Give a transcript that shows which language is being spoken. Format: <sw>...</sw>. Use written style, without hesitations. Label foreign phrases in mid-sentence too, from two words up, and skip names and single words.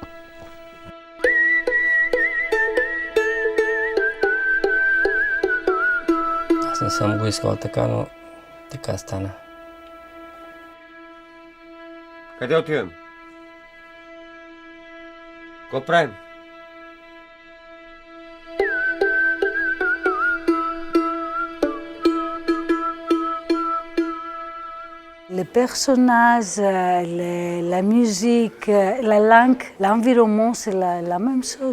<bg>Аз не съм го искал така, но така стана. Къде отивам? Какво правим?</bg> <fr>Les personnages, la musique, la langue, l'environnement, c'est la même chose.</fr>